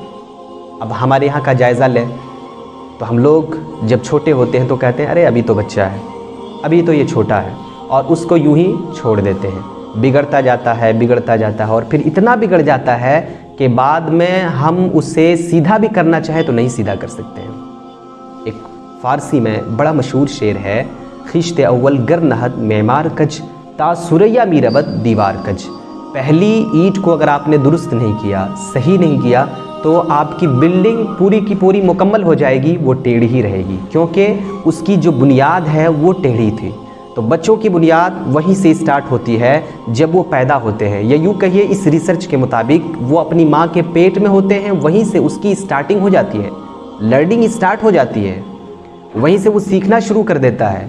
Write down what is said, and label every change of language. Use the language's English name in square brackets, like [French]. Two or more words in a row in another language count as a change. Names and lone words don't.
[Urdu] اب ہمارے یہاں کا جائزہ لیں تو ہم لوگ جب چھوٹے ہوتے ہیں تو کہتے ہیں ارے ابھی تو بچہ ہے، ابھی تو یہ چھوٹا ہے، اور اس کو یوں ہی چھوڑ دیتے ہیں۔ بگڑتا جاتا ہے، بگڑتا جاتا ہے، اور پھر اتنا بگڑ جاتا ہے کہ بعد میں ہم اسے سیدھا بھی کرنا چاہیں تو نہیں سیدھا کر سکتے ہیں۔ ایک فارسی میں بڑا مشہور شعر ہے، [Persian] خشت اول گر نہد معمار کج تا سریا می رود دیوار کج۔ [Urdu] پہلی اینٹ کو اگر آپ نے درست نہیں کیا، صحیح نہیں کیا، تو آپ کی بلڈنگ پوری کی پوری مکمل ہو جائے گی، وہ ٹیڑھی رہے گی، کیونکہ اس کی جو بنیاد ہے وہ ٹیڑھی تھی۔ تو بچوں کی بنیاد وہیں سے سٹارٹ ہوتی ہے جب وہ پیدا ہوتے ہیں، یا یوں کہیے اس ریسرچ کے مطابق وہ اپنی ماں کے پیٹ میں ہوتے ہیں، وہیں سے اس کی سٹارٹنگ ہو جاتی ہے، [English] learning start [Urdu] ہو جاتی ہے، وہیں سے وہ سیکھنا شروع کر دیتا ہے۔